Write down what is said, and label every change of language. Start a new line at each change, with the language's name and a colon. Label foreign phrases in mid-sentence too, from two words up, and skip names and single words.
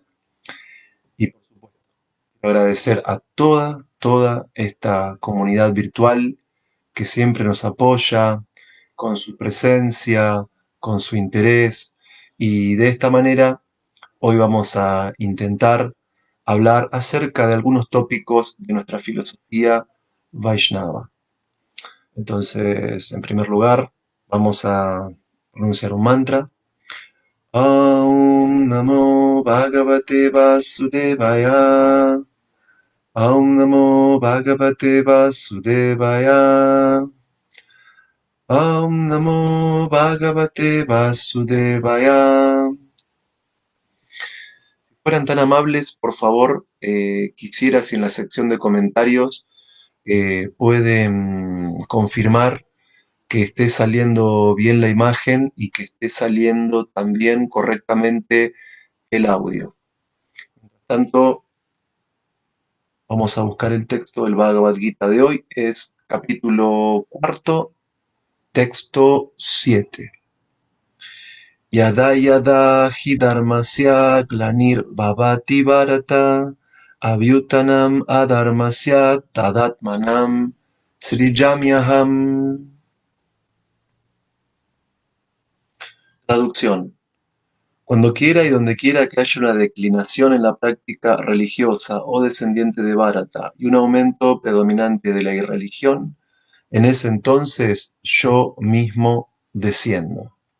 Spanish: Y por supuesto, quiero agradecer a toda esta comunidad virtual que siempre nos apoya con su presencia, con su interés. Y de esta manera, hoy vamos a intentar hablar acerca de algunos tópicos de nuestra filosofía Vaishnava. Entonces, en primer lugar, vamos a pronunciar un mantra.
Sanskrit: Aum Namo Bhagavate Vasudevaya. Aum Namo Bhagavate Vasudevaya. Aum Namo Bhagavate Vasudevaya.
Spanish: Si fueran tan amables, por favor, quisiera si en la sección de comentarios pueden confirmar que esté saliendo bien la imagen y que esté saliendo también correctamente el audio. Por tanto, vamos a buscar el texto del Bhagavad Gita de hoy. Es capítulo cuarto, texto 7.
Sanskrit: Yada yada hi dharmasya glanir bhavati bharata avyutanam adharmasya tadatmanam srijamyaham.
Spanish: Traducción. Cuando quiera y donde quiera que haya una declinación en la práctica religiosa o descendiente de Bharata y un aumento predominante de la irreligión, en ese entonces yo mismo desciendo.